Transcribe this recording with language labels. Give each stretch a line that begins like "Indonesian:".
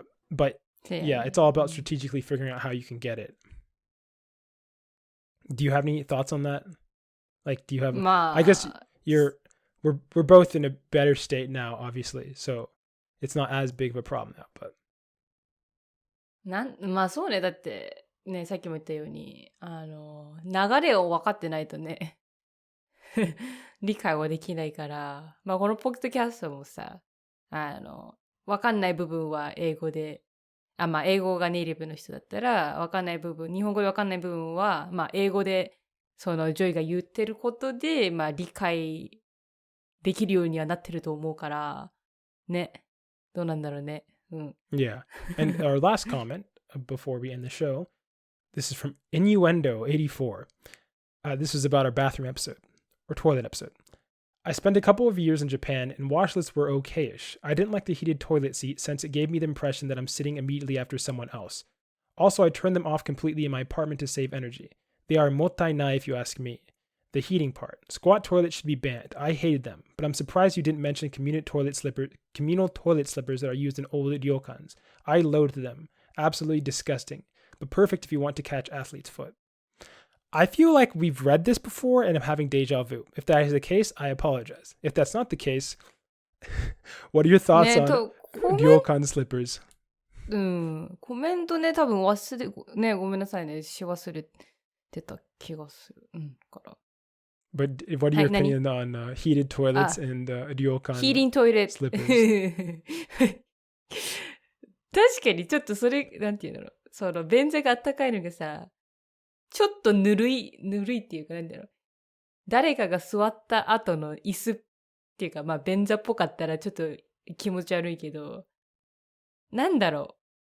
English: But yeah, it's all about strategically figuring out how you can get it. Do you have any thoughts on that? Like, do you have? I guess we're both in a better state now, obviously, so it's not as big of a problem now. But
Japanese: まあそうね、だってね、さっきも言ったように流れを分かってないとね理解はできないから、まあこのポッドキャストもさ、分かんない部分は英語で、まあ英語がネイティブの人だったら分かんない部分、日本語で分かんない部分はまあ英語でそのジョイが言ってることで、まあ理解できるようにはなってると思うから、ね。どうなんだろうね。
English: Yeah. And our last comment before we end the show, this is from Innuendo84. This is about our bathroom episode, or toilet episode. I spent a couple of years in Japan and washlets were okay-ish. I didn't like the heated toilet seat since it gave me the impression that I'm sitting immediately after someone else. Also, I turned them off completely in my apartment to save energy. They are mottainai if you ask me. The heating part. Squat toilets should be banned. I hated them, but I'm surprised you didn't mention communal toilet slippers that are used in old ryokans. I loathed them. Absolutely disgusting, but perfect if you want to catch athlete's foot. I feel like we've read this before and I'm having deja vu. If that is the case, I apologize. If that's not the case, what are your thoughts on ryokan slippers?
Japanese: コメントね、多分忘れ、ね、ごめんなさいね、し忘れてた気がする。から。
English: But what are your opinion on heated toilets and ryokan heating toilet slippers?
Japanese: 確かにちょっとそれ、なんていうの、その便座があったかいのがさ、ちょっとぬるいっていうか、なんだろう。誰かが座った後の椅子っていうか、まあ便座っぽかったらちょっと気持ち悪いけど、なんだろ